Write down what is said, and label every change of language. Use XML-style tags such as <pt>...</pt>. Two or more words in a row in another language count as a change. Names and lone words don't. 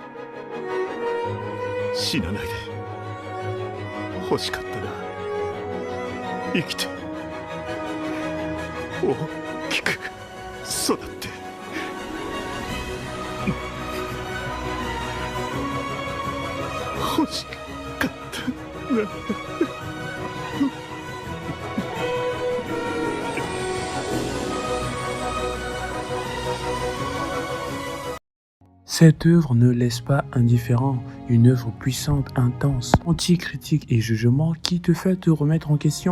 <ja>死なないで欲しかったな。生きて大きく育って欲しかったな。</ja> <fr>Cette œuvre ne laisse pas indifférent, une œuvre puissante, intense, anti-critique et jugement qui te fait te remettre en question.</fr>